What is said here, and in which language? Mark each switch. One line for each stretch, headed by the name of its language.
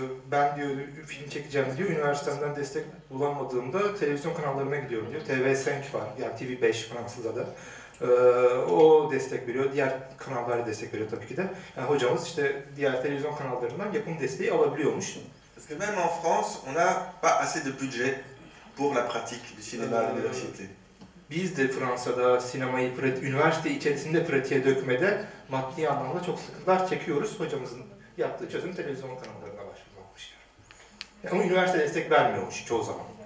Turkish: Ben diyor film çekeceğim diyor, üniversitemden destek bulamadığımda televizyon kanallarına gidiyorum diyor. TV5 var, yani TV5 Fransızca'da. O destek veriyor, diğer kanallar destek veriyor tabii ki de. Yani hocamız işte diğer televizyon kanallarından yapım desteği alabiliyormuş.
French: Parce que même en France, on n'a pas assez de budget pour la pratique du cinéma à l'université.
Turkish: Biz de Fransa'da sinemayı üniversite içerisinde pratiğe dökmede maddi anlamda çok sıkıntılar çekiyoruz. Hocamızın yaptığı çözüm televizyon kanallarına başvurmakmış. Yani ama üniversite destek vermiyormuş çoğu zaman.